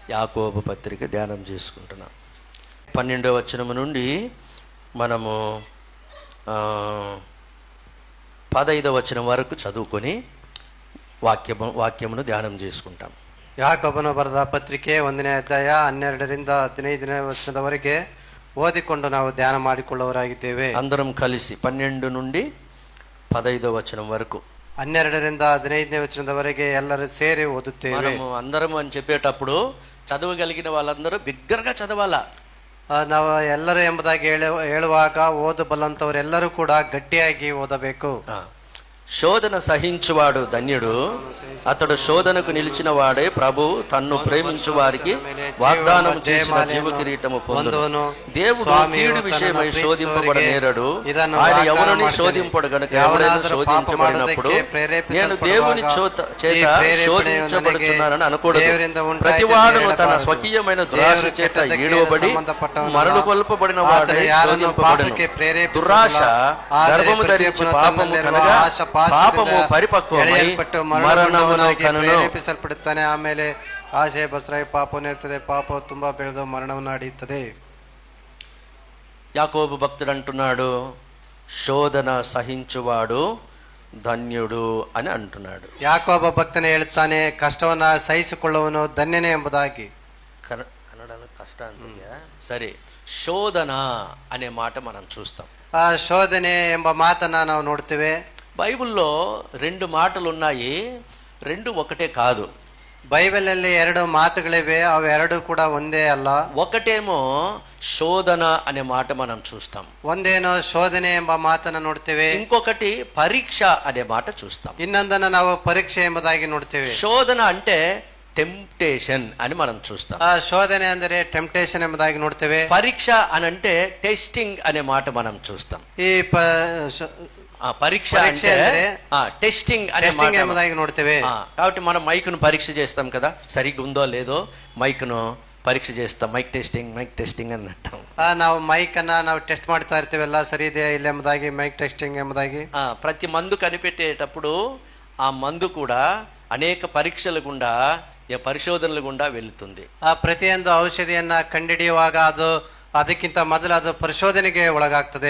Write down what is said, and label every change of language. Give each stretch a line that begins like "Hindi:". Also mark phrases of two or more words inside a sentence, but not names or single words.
Telugu: యాకోబు పత్రిక ధ్యానం చేసుకుంటున్నాం. 12వ వచనము నుండి మనము 15వ వచనం వరకు చదువుకొని వాక్యమును ధ్యానం చేసుకుంటాం.
Kannada: ಯಾಕೋಬನ ಬರೆದ ಪತ್ರಿಕೆ 1ನೇ ಅಧ್ಯಾಯ 12ರಿಂದ 15ನೇ ವಚನದವರೆಗೆ ಓದಿಕೊಂಡು ನಾವು ಧ್ಯಾನ ಮಾಡಿಕೊಳ್ಳುವವರಾಗಿದ್ದೇವೆ.
Telugu: అందరం కలిసి 12 నుండి 15వ వచనం వరకు
Kannada: 12ರಿಂದ 15ನೇ ವಚನದವರೆಗೆ ಎಲ್ಲರೂ ಸೇರಿ ಓದುತ್ತೇವೆ.
Telugu: మనము అందరం అని చెప్పేటప్పుడు చదవగలిగిన వాళ్ళందరూ బిగ్గరగా చదవాలా.
Kannada: ನಾವು ಎಲ್ಲರೂ ಎಂಬುದಾಗಿ ಹೇಳುವಾಗ ಓದಬಲ್ಲಂತವರೆಲ್ಲರೂ ಕೂಡ ಗಟ್ಟಿಯಾಗಿ ಓದಬೇಕು.
Telugu: శోధన సహించువాడు ధన్యుడు, అతడు శోధనకు నిలిచిన వాడే ప్రభు తన్ను ప్రేమించు వారికి వాగ్దానం చేసిన జీవ కిరీటము పొందును. దేవుడు కీడు విషయమై శోధింపబడనేరడు, ఆయన ఎవరిని శోధింపడు గనుక ఎవరైనా శోధించబడినప్పుడు నేను దేవుని చేత శోధించబడుతున్నానని అనకూడదు. ప్రతివాడును తన స్వకీయమైన దురాశ చేత ఈడవబడి మరణ కొల్పబడిన వాడే శోధింపబడును. దురాశ గర్భము ధరించి పాపము కనగా పాపము పరిపక్వమై మరణమును కనును.
Kannada: ಪ್ರೇರೇಪಿಸಲ್ಪಡುತ್ತಾನೆ. ಆಮೇಲೆ ಆಸೆ ಬಸರಾಯಿ ಪಾಪವನ್ನು ಇರ್ತದೆ, ಪಾಪ ತುಂಬಾ ಬೆಳೆದು ಮರಣವನ್ನು ಅಡಿಯುತ್ತದೆ.
Telugu: యాకోబు భక్తుడు అంటున్నాడు, శోధన సహించువాడు ధన్యుడు అని అంటున్నాడు.
Kannada: ಯಾಕೋಬ ಭಕ್ತನೇ ಹೇಳ್ತಾನೆ, ಕಷ್ಟವನ್ನ ಸಹಿಸಿಕೊಳ್ಳುವನು ಧನ್ಯನೇ ಎಂಬುದಾಗಿ.
Telugu: కన్నడలో కష్ట అంటుందా? సరే, శోధన అనే మాట మనం చూస్తాం.
Kannada: ಆ ಶೋಧನೆ ಎಂಬ ಮಾತನ್ನ ನಾವು ನೋಡ್ತೇವೆ.
Telugu: బైబిల్లో 2 మాటలు ఉన్నాయి, 2 ఒకటే కాదు.
Kannada: ಬೈಬಲ್ ಅಲ್ಲಿ 2 ಮಾತುಗಳಿವೆ, ಅವೆರಡು ಕೂಡ ಒಂದೇ ಅಲ್ಲ.
Telugu: ఒకటేమో శోధన అనే మాట మనం చూస్తాం,
Kannada: ಒಂದೇನೋ ಶೋಧನೆ ಎಂಬ ಮಾತನ್ನ ನೋಡ್ತೇವೆ,
Telugu: ఇంకొకటి పరీక్ష అనే మాట చూస్తాం.
Kannada: ಇನ್ನೊಂದನ್ನ ನಾವು ಪರೀಕ್ಷೆ ಎಂಬುದಾಗಿ ನೋಡ್ತೇವೆ.
Telugu: శోధన అంటే టెంప్టేషన్ అని మనం చూస్తాం.
Kannada: ಆ ಶೋಧನೆ ಅಂದರೆ ಟೆಂಪ್ಟೇಷನ್ ಎಂಬುದಾಗಿ ನೋಡ್ತೇವೆ.
Telugu: పరీక్ష అని అంటే టెస్టింగ్ అనే మాట మనం చూస్తాం.
Kannada: ಈ
Telugu: పరీక్ష అంటే టెస్టింగ్
Kannada: ఎంబుదాగి ನೋಡ್ತೇವೆ.
Telugu: కాబట్టి మనం మైక్ను పరీక్ష చేస్తాం కదా, సరిగ్గా ఉందో లేదో మైక్ను పరీక్ష చేస్తాం.
English: mic testing
Telugu: అని అంటాం.
Kannada: ನಾವು ಮೈಕ್ ಅನ್ನ ನಾವು ಟೆಸ್ಟ್ ಮಾಡ್ತಾ ಇರ್ತೀವಲ್ಲ, ಸರಿ ಇದೆಯಾ ಇಲ್ಲ ಎಂಬುದಾಗಿ
English: mic testing
Kannada: ಎಂಬುದಾಗಿ.
Telugu: ప్రతి మందు కనిపెట్టేటప్పుడు ఆ మందు కూడా అనేక పరీక్షల గుండా పరిశోధనల గుండా వెళుతుంది.
Kannada: ಆ ಪ್ರತಿಯೊಂದು ಔಷಧಿಯನ್ನ ಕಂಡುಹಿಡಿಯುವಾಗ ಅದು ಅದಕ್ಕಿಂತ ಮೊದಲು ಅದು ಪರಿಶೋಧನೆಗೆ ಒಳಗಾಗ್ತದೆ.